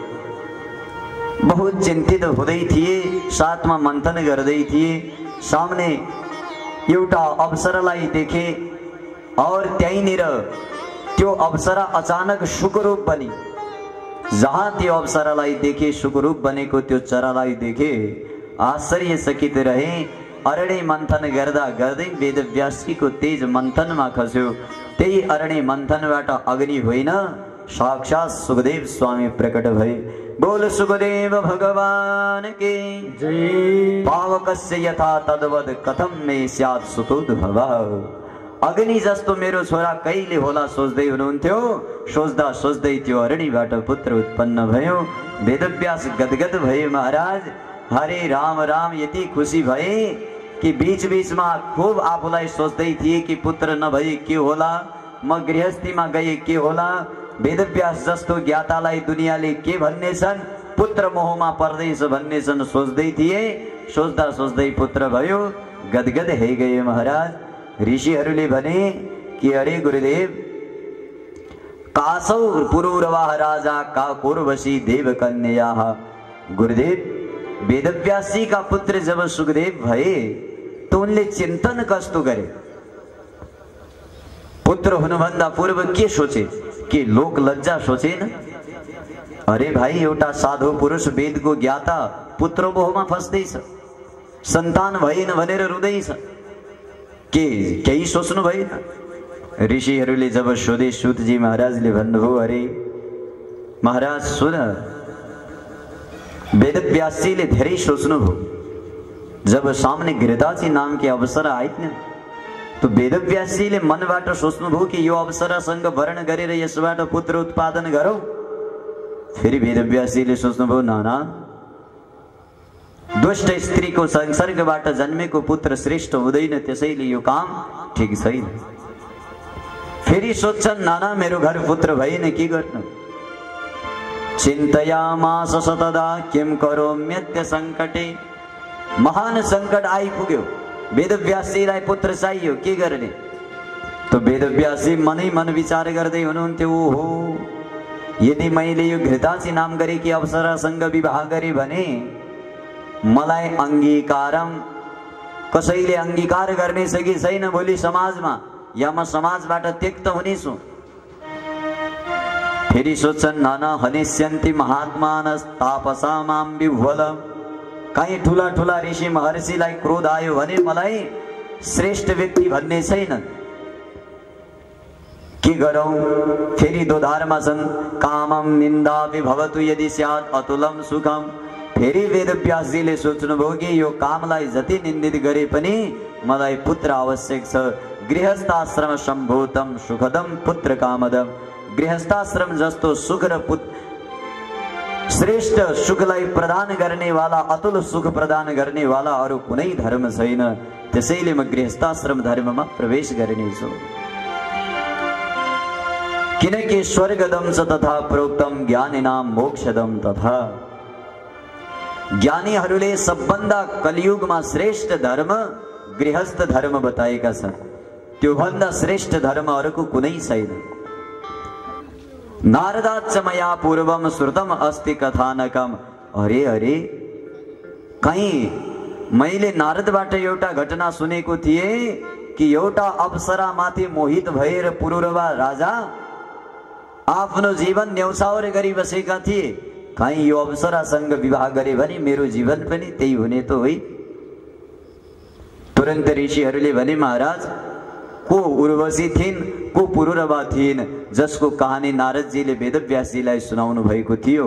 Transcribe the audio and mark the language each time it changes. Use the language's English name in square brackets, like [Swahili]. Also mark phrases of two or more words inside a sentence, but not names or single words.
[Nepali] बहुत चिन्तित हुँदै थिए, साथमा मन्थन गर्दै थिए। सामने एउटा अप्सरालाई देखे और त्यहीँनिर त्यो अप्सरा अचानक शुकरूप बनी। जहाँ त्यो अप्सरालाई देखे, शुकरूप बनेको त्यो चरालाई देखे, आश्चर्यचकित रहे। अरण्य मन्थन गर्दा गर्दै वेदव्यासजीको तेज मन्थनमा खस्यो। त्यही अरण्य मन्थनबाट अग्नि होइन, साक्षात सुखदेव स्वामी प्रकट भए। [Hindi] बोल सुखदेव भगवान के जय। [Sanskrit] पावकस्य यथा तद्वद कथम मे स्यात् सुतोद्भवः। [Nepali] अग्नि जस्तो मेरो छोरा कहिले होला सोच्दै हुनुहुन्थ्यो। सोच्दा सोच्दै त्यो अरण्यबाट पुत्र उत्पन्न भयो। वेदव्यास गदगद भए। महाराज हरे राम राम यति खुसी भए कि बीच बीचमा खूब आफूलाई सोच्दै थिए कि पुत्र नभए के होला, म गृहस्थीमा गए के होला। वेदव्यास जस्तो ज्ञातालाई दुनियाँले के भन्ने छन्, पुत्र मोहमा पर्दैछ भन्ने छन् सोच्दै थिए। सोच्दा सोच्दै पुत्र भयो, गदगद [Hindi] है गए। [Nepali] महाराज ऋषिहरूले भने कि अरे गुरुदेव, [Sanskrit] कासौ पुरुरवाह राजा का पूर्वशी देव कन्या। [Nepali] गुरुदेव वेदव्यास [Hindi] जी का पुत्र जब [Nepali] सुखदेव भए तो उनले चिन्तन कस्तो गरे? पुत्र हुनुभन्दा पूर्व के सोचे कि लोक लज्जा सोचेन? अरे भाइ, एउटा साधु पुरुष वेदको ज्ञाता पुत्र मोहमा फस्दैछ, सन्तान भएन भनेर रुँदैछ, के केही सोच्नु भएन? ऋषिहरूले जब सोधे, सूतजी महाराजले भन्नुभयो, अरे महाराज सुन, वेदव्यासजीले धेरै सोच्नुभयो। जब सामने गिरिदाजी [Hindi] नाम की [Nepali] अप्सरा आइन् तो वेदव्यासजीले मनबाट सोच्नुभयो कि यो अप्सरासँग वर्ण गरेर यसबाट पुत्र उत्पादन गरौँ। फेरि वेदव्यासजीले सोच्नुभयो, नाना, दुष्ट स्त्रीको संसर्गबाट जन्मेको पुत्र श्रेष्ठ हुँदैन, त्यसैले यो काम ठिक छैन। फेरि सोच्छन्, नाना मेरो घर पुत्र भएन, के गर्नु? [Sanskrit] चिन्तयामास सतदा किम करोम्यत्य संकटे। [Nepali] महान संकट आइपुग्यो, वेदव्यासजीलाई पुत्र चाहियो, के गर्ने? तो वेदव्यासजी मनै मन विचार गर्दै हुनुहुन्थ्यो, ओहो, यदि मैले यो घृतासी नाम गरेकी अप्सरासँग विवाह गरे भने मलाई अंगीकारम कसैले अंगीकार गर्नेछ कि छैन भोलि समाजमा, या म समाजबाट त्यक्त हुनेछु। फेरि सोच्छन्, [Sanskrit] नाना हनिष्यन्ति महात्मानस् तापसामां विह्वलम्। [Nepali] कहीँ ठुला ठुला ऋषि महर्षिलाई क्रोध आयो भने मलाई श्रेष्ठ व्यक्ति भन्ने छैन, के गरौँ? फेरि दोधारमा छन्, [Sanskrit] कामम निन्दापि भवतु यदि स्यात् अतुलम सुखम। [Nepali] फेरि वेदव्यासजीले सोच्नुभयो कि यो कामलाई जति निन्दित गरे पनि मलाई पुत्र आवश्यक छ। [Sanskrit] गृहस्थाश्रम सम्भूतम सुखदम पुत्र कामदम। [Nepali] गृहस्थाश्रम जस्तो सुख र श्रेष्ठ सुखलाई प्रदान गर्ने वाला, अतुल सुख प्रदान गर्ने वाला अरू कुनै धर्म छैन। त्यसैले म गृहस्थाश्रम धर्ममा प्रवेश गर्नेछु। [Sanskrit] किनकि स्वर्गदम च तथा प्रोक्तम ज्ञानिनां मोक्षदम तथा। [Nepali] ज्ञानीहरूले सबभन्दा कलियुगमा श्रेष्ठ धर्म गृहस्थ धर्म बताएका छन्। त्यो भन्दा श्रेष्ठ धर्म अरूको कुनै छैन। [Sanskrit] नारदाच्च मया पूर्वम श्रुतम अस्ति कथानकम। [Nepali] अरे अरे, कहीं मैले नारदबाट एउटा घटना सुनेको थिए कि एउटा अप्सरा माथि मोहित भएर पुरुरवा राजा आफ्नो जीवन न्यौछावर गरी बसेका थिए। कहीं यो अप्सरासँग विवाह गरे भने मेरो जीवन पनि त्यही हुने त होइ। तुरन्त ऋषिहरूले भने, महाराज को उर्वशी थिइन्, को पुरुरवा थिइन्, जसको कहानी नारदजीले वेदव्यासजीलाई सुनाउनु भएको थियो।